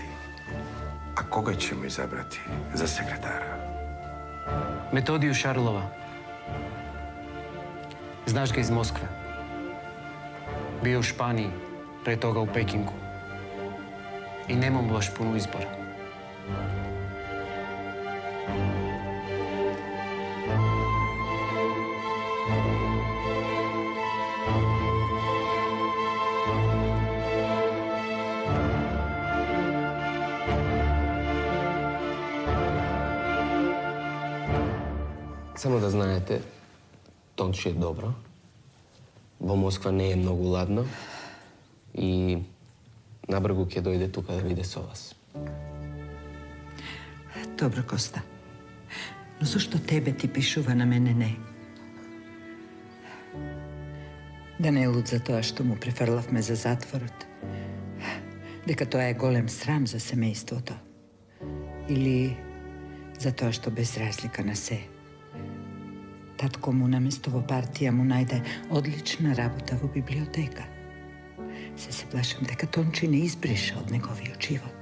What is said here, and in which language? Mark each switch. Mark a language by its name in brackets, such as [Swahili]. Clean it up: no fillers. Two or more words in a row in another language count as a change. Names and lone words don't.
[Serbian] A koga ćemo izabrati za sekretara? Metodiju Šarlova. Znaš ga iz Moskve. Bio u Španiji, pre toga u Pekingu. I nemam baš puno izbora. [Macedonian] Само да знаете, Тонче е добро. Во Москва не е многу ладно и набргу ќе дојде тука да биде со вас. Dobro, Kosta. No zašto tebe ti pišuva, na mene ne? Da ne lud za to, što mu prefrlavme za zatvorot. Дека тоа е голем срам за семејството. Или за тоа што без разлика на се. Татко му наместо во партија му најде одлична работа во библиотека. Се плашам дека Тончи не избриша од неговиот живот.